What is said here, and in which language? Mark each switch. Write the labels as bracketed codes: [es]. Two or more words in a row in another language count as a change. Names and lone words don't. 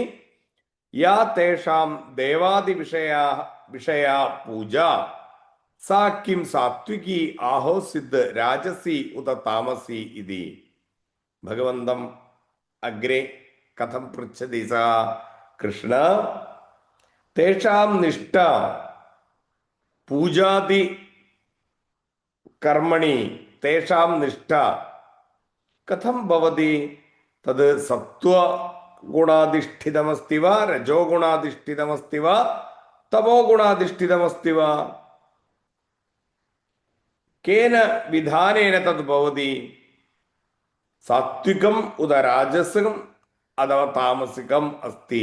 [sa] യാ തേഷാം ദേവാദി വിഷയാ പൂജ സാ കിം സാത്വികി ആഹോസ്വിത് രാജസി ഉത താമസി ഇതി. ഭഗവന്തം അഗ്രേ കഥം പൃച്ഛതി സ കൃഷ്ണ തേഷാം നിഷ്ഠ പൂജാതി കർമ്മണി തേഷാം നിഷ്ഠ കഥം ഭവതി? തത് സത്വഗുണാധിഷ്ഠിതമസ്തി വാ രജോ ഗുണാധിഷ്ഠിതമസ്തി വാ തമോ ഗുണാധിഷ്ഠിതമസ്തി വാ? കേന വിധാനേന തത് ഭവതി? സാത്വികം ഉദ രാജസം അഥവാ താമസികം അസ്തി?